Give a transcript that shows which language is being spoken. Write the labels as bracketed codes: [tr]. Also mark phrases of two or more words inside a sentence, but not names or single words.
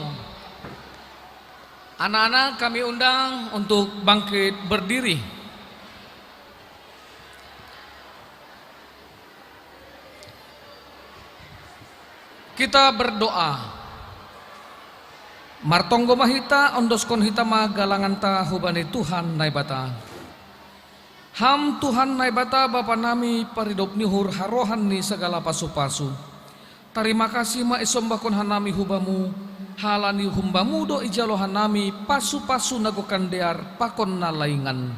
[id] Anak-anak kami undang untuk bangkit berdiri. Kita berdoa. [bts] Martonggo mahita ondoskon hitama galangan ta hubani Tuhan naibata. Ham Tuhan naibata Bapa nami paridop nihur harohan ni segala pasu-pasu. [id] Terima kasih [bts] ma isombakon hanami hubamu, halani humbamu do ijalo hanami pasu-pasu nagokan dear pakon na laingan.